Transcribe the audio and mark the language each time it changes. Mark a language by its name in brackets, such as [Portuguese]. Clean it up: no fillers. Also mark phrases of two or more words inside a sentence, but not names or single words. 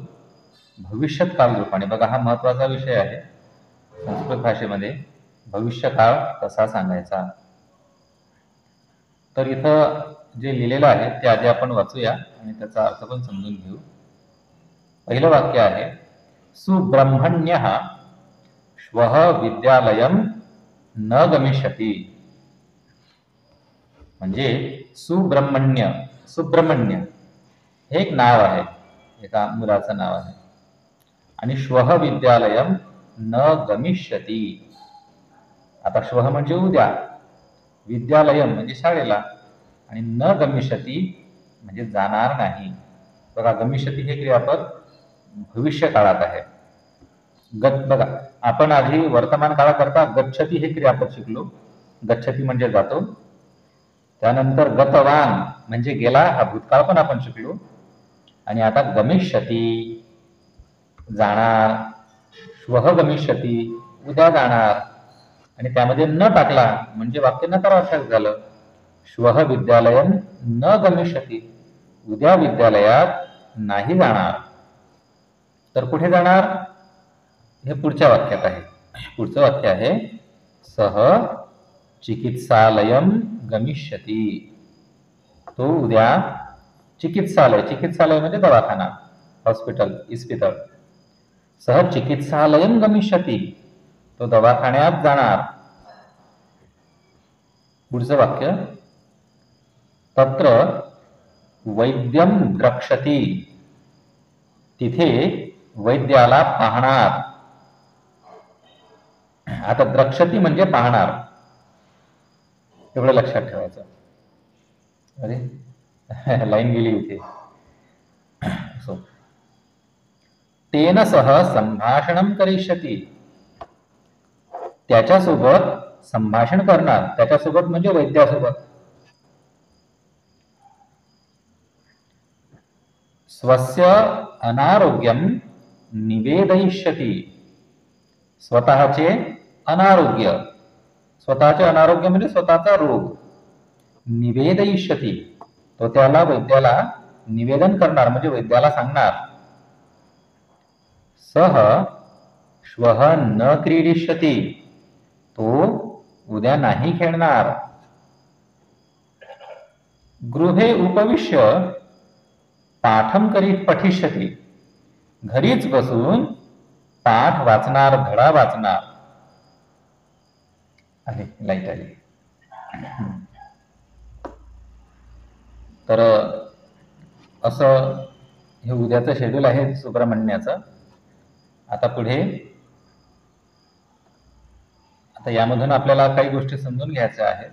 [Marathi] भविष्यत काळ रूप. आणि बघा, हा महत्वाचा विषय आहे संस्कृत भाषेमध्ये, भविष्यकाळ कसा सांगायचा. तर इथं जे लिहिलेलं आहे ते आधी आपण वाचूया आणि त्याचा अर्थ पण समजून घेऊ. पहिलं वाक्य आहे, [Sanskrit] सुब्रह्मण्यः श्वः विद्यालयं न गमिष्यति. [Marathi] म्हणजे सुब्रह्मण्य, सुब्रह्मण्य हे एक नाव आहे, एका मुलाचं नाव आहे. [Sanskrit] आणि श्वः विद्यालयं न गमिष्यति. [Marathi] आता श्वः म्हणजे उद्या, विद्यालयम म्हणजे शाळेला, आणि [Sanskrit] न गमिष्यति [Marathi] म्हणजे जाणार नाही. बघा, गमिष्यति हे क्रियापद भविष्य काळात आहे. बघा, आपण आधी वर्तमान काळाकरता गच्छति हे क्रियापद शिकलो. गच्छति म्हणजे जातो. त्यानंतर गतवान म्हणजे गेला, हा भूतकाळ पण आपण शिकलो. आणि आता गमिष्यति जाणार, [Sanskrit] श्वः गमिष्यति [Marathi] उद्या जाणार, आणि त्यामध्ये न टाकला म्हणजे वाक्य नकारार्थक झालं. [Sanskrit] श्वः विद्यालयं न गमिष्यति, [Marathi] उद्या विद्यालयात नाही जाणार. तर कुठे जाणार हे पुढच्या वाक्यात आहे. पुढचं वाक्य आहे, [Sanskrit] सः चिकित्सालयं गमिष्यति. [Marathi] तो उद्या चिकित्सालय, चिकित्सालय म्हणजे दवाखाना, हॉस्पिटल, इस्पितळ. [Sanskrit] सः चिकित्सालयं गमिष्यति, [Marathi] तो दवाखान्यात जाणार. पुढचं वाक्य, [Sanskrit] तत्र वैद्यं द्रक्ष्यति, [Marathi] तिथे वैद्याला पाहणार. आता द्रक्ष्यति म्हणजे पाहणार, एवढं लक्षात ठेवायचं. अरे लाईन गेली इथे. [Sanskrit] तेन सह संभाषणं करिष्यति, [Marathi] त्याच्यासोबत संभाषण करणार. त्याच्यासोबत म्हणजे वैद्यासोबत. [Sanskrit] स्वस्य अनारोग्यं निवेदयिष्यति, [Marathi] स्वतःचे अनारोग्य, स्वतःचे अनारोग्य म्हणजे स्वतःचा रोग. निवेदयिष्यति, तो त्याला वैद्याला निवेदन करणार म्हणजे वैद्याला सांगणार. [Sanskrit] सह श्वः न क्रीडिष्यति, [Marathi] तो उद्या नाही खेळणार. [Sanskrit] गृहे उपविश्य पाठं पठिष्यति, [Marathi] घरीच बसून पाठ वाचणार, धडा वाचणार. आहे लाईट आली. तर असं हे उद्याचं शेड्यूल आहे सुब्रह्मण्याचं. आता पुढे, आता यामधून आपल्याला काही गोष्टी समजून घ्यायच्या आहेत.